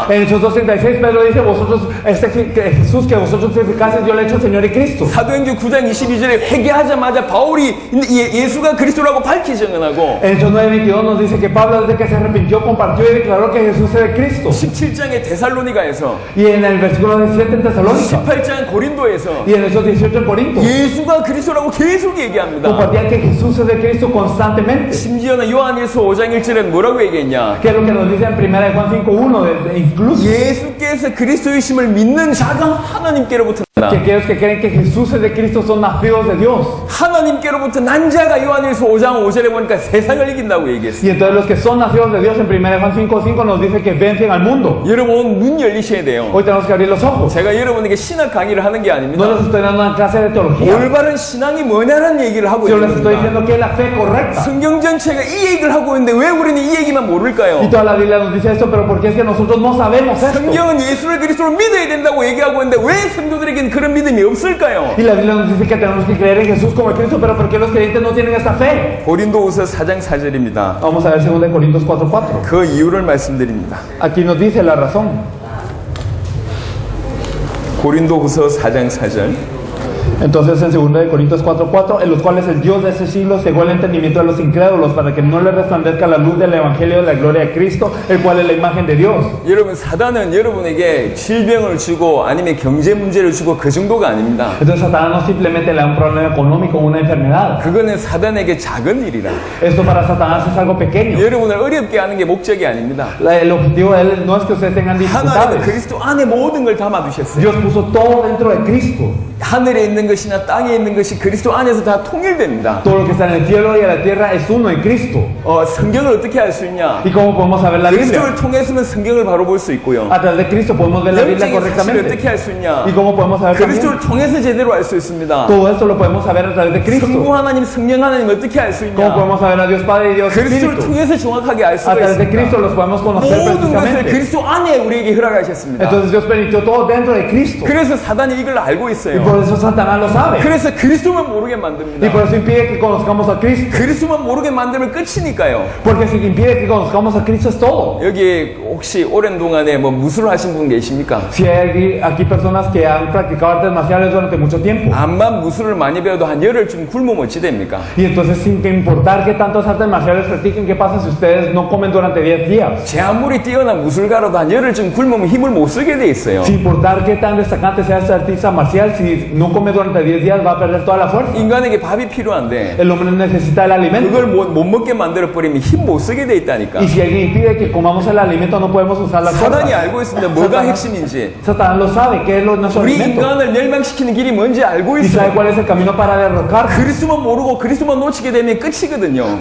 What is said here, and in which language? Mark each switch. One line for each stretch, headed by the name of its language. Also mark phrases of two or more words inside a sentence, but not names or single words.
Spanish: En Hechos 2:36 Pedro dice vosotros que Jesús que vosotros crucificaste yo le he hecho Señor y Cristo.
Korean: 사도행전 9장 22절에 회개하자마자 바울이 예수가 그리스도라고 밝히 증언하고
Spanish: En Hechos 9:22 nos dice que Pablo desde que se arrepintió compartió y declaró que Jesús es el Cristo.
Korean: 17장에 데살로니가에서
Spanish: Y en el versículo 17 en Tesalónica
Korean: 18장 고린도에서
Spanish: y en Hechos 18 en Corinto
Korean: 예수가 그리스도라고 계속 얘기합니다.
Spanish: compartían que Jesús es el Cristo constantemente.
Korean: 심지어는 요한일서 5장 1절에 뭐라고 얘기했냐?
Spanish: Que es lo que nos dice en 1 de Juan 5:1 incluso
Korean: 예수께서 그리스도이심을 믿는 자가 하나님께로부터
Spanish: que
Korean: 나.
Spanish: aquellos que creen que Jesús es el Cristo son nacidos de Dios.
Korean: 하나님께로부터 난 자가 요한일서 5장 5절에 보니까 세상을 이긴다고 얘기했어요.
Spanish: Y entonces los que son nacidos de Dios en 1 de Juan 5:5 nos dice que vencen al mundo.
Korean: 여러분 눈 열리셔야 돼요.
Spanish: Hoy tenemos que abrir los ojos.
Korean: 제가 여러분에게 신학 강의를 하는 게
Spanish: No
Korean: 아닙니다.
Spanish: les estoy dando una clase de teología.
Korean: 올바른 신앙이 뭐냐는 얘기를 하고
Spanish: Yo
Korean: 있는
Spanish: les estoy
Korean: 겁니다.
Spanish: diciendo que es la fe correcta.
Korean: 성경 전체가 이 얘기를 하고 있는데 왜 우리는 이 얘기만 모를까요?
Spanish: Y toda la Biblia nos dice esto, pero ¿por qué es que nosotros no sabemos esto?
Korean: 성경은 예수를 그리스도로 믿어야 된다고 얘기하고 있는데 왜 성도들에게는 그런 믿음이 없을까요?
Spanish: Y la Biblia nos dice que tenemos que creer en Jesús como el Cristo, pero ¿por qué los creyentes no tienen esta fe?
Korean: 고린도후서 4장 4절입니다.
Spanish: Vamos a ver 2 Corintios 4:4.
Korean: 그 이유를 말씀드립니다.
Spanish: Aquí nos dice la razón.
Korean: 고린도후서 4장 4절.
Spanish: Entonces en 2 Corintios 4:4, en los cuales el Dios de ese siglo cegó el entendimiento de los incrédulos para que no les resplandezca la luz del evangelio de la gloria de Cristo, el cual es la imagen de Dios.
Korean: 여러분 사단은 여러분에게 질병을 주고 아니면 경제 문제를 주고 그 정도가 아닙니다.
Spanish: Entonces Satanás no simplemente le da un problema económico o una enfermedad.
Korean: 그거는 사단에게 작은 일이라.
Spanish: Esto para Satanás es algo pequeño.
Korean: 여러분을 어렵게 하는 게 목적이 아닙니다.
Spanish: El objetivo de él no es que ustedes tengan
Korean: 하나님은
Spanish: dificultades.
Korean: 그리스도 안에 모든 걸 담아두셨어요.
Spanish: Dios puso todo dentro de Cristo.
Korean: 하늘에 있는 것이나 땅에 있는 것이 그리스도 안에서 다 통일됩니다.
Spanish: Todo lo que está en el cielo y en la tierra es uno en Cristo.
Korean: 성경을 어떻게 알 수 있냐?
Spanish: ¿Y cómo podemos saber la Biblia?
Korean: 그리스도를 통해서는 성경을 바로 볼 수 있고요.
Spanish: A través de Cristo podemos ver la Biblia
Korean: 영적인 사실을
Spanish: correctamente.
Korean: 어떻게 알 수 있냐?
Spanish: ¿Y cómo podemos saber también?
Korean: 그리스도를 통해서 제대로 알 수 있습니다.
Spanish: Todo esto lo podemos saber a través de
Korean: 성부
Spanish: Cristo.
Korean: 하나님, 성령 하나님 어떻게 알 수
Spanish: ¿Cómo
Korean: 있냐?
Spanish: podemos saber a Dios Padre y Dios
Korean: 그리스도를
Spanish: Espíritu?
Korean: 통해서 정확하게 알
Spanish: A
Korean: 수가
Spanish: través de
Korean: 있습니다.
Spanish: Cristo los podemos conocer
Korean: 모든 것을
Spanish: precisamente.
Korean: 그리스도 안에 우리에게 허락하셨습니다.
Spanish: Entonces Dios permitió todo dentro de Cristo.
Korean: 그래서 사단이 이걸 알고
Spanish: Y
Korean: 있어요.
Spanish: por eso Satanás lo sabe.
Korean: 그래서 그리스도만 모르게
Spanish: Y
Korean: 만듭니다.
Spanish: por eso impide que conozcamos a Cristo.
Korean: 그리스도만 모르게 만들면 끝이니까요.
Spanish: Porque si impide que conozcamos a Cristo es todo.
Korean: 여기 혹시 오랜 동안에 뭐 무술을 하신 분 계십니까?
Spanish: Si hay aquí personas que han practicado artes marciales durante mucho tiempo.
Korean: 암만 무술을 많이 배워도 한 열흘쯤 굶으면 어찌 됩니까?
Spanish: Y entonces sin que importar que tantas artes marciales practiquen, ¿qué pasa si ustedes no comen durante 10 días?
Korean: 제 아무리 뛰어난 무술가라도 한 열흘쯤 굶으면 힘을 못 쓰게 돼 있어요.
Spanish: Sin importar qué tan destacante sea este artista marcial, si no come durante 10 días va a perder toda la fuerza.
Korean: 인간에게 밥이 필요한데
Spanish: El hombre necesita el alimento.
Korean: 그걸 못 먹게 만들어 버리면 힘 못 쓰게 돼 있다니까.
Spanish: Y si alguien impide que comamos el alimento, no podemos usar las
Korean: 사단이
Spanish: fuerzas.
Korean: 알고 있습니다. 뭐가 핵심인지.
Spanish: Satanás lo sabe, qué es nuestro
Korean: 우리
Spanish: alimento.
Korean: 인간을 멸망시키는 길이 뭔지 알고
Spanish: Y sabe
Korean: 있어요.
Spanish: cuál es el camino para derrocarnos.
Korean: 그리스도만 모르고 그리스도만 놓치게 되면 끝이거든요.